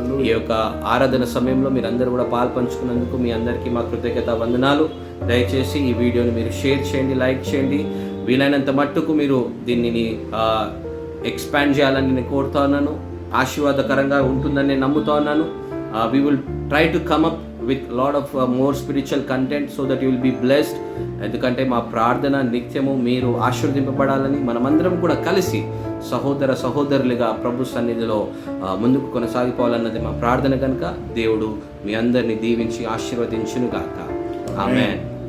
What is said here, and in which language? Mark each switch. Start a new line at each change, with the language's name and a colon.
Telugu: ఈ యొక్క ఆరాధన సమయంలో మీరు అందరూ కూడా పాల్పంచుకున్నందుకు మీ అందరికీ మా కృతజ్ఞత వందనాలు. దయచేసి ఈ వీడియోని మీరు షేర్ చేయండి, లైక్ చేయండి. వీలైనంత మట్టుకు మీరు దీనిని ఎక్స్పాండ్ చేయాలని నేను కోరుతా ఉన్నాను. ఆశీర్వాదకరంగా ఉంటుందని నేను నమ్ముతా ఉన్నాను.
English: We will try to come up with lot of more spiritual content so that you will be blessed.
Telugu: ఎందుకంటే మా ప్రార్థన నిత్యము మీరు ఆశీర్వదింపబడాలని, మనమందరం కూడా కలిసి సహోదర సహోదరులుగా ప్రభు సన్నిధిలో ముందుకు కొనసాగిపోవాలన్నది మా ప్రార్థన. కనుక దేవుడు మీ అందరిని దీవించి ఆశీర్వదించును గాక. ఆమేన్.